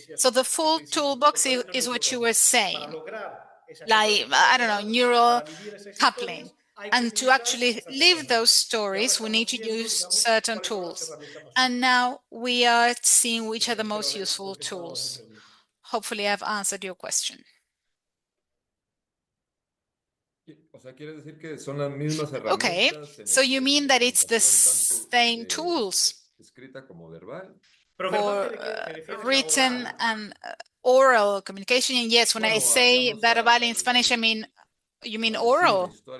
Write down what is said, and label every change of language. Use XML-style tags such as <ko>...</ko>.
<en>So the full toolbox is what you were saying, like, I don't know, neural coupling. And to actually live those stories, we need to use certain tools. And now we are seeing which are the most useful tools. Hopefully I've answered your question.</en> <es>O sea, quiere decir que son las mismas herramientas.</es> <en>Okay, so you mean that it's the same tools</en> <es>escrita como verbal</es> <en>for written and oral communication? And yes, when I say verbal in Spanish, I mean, you mean oral?</en>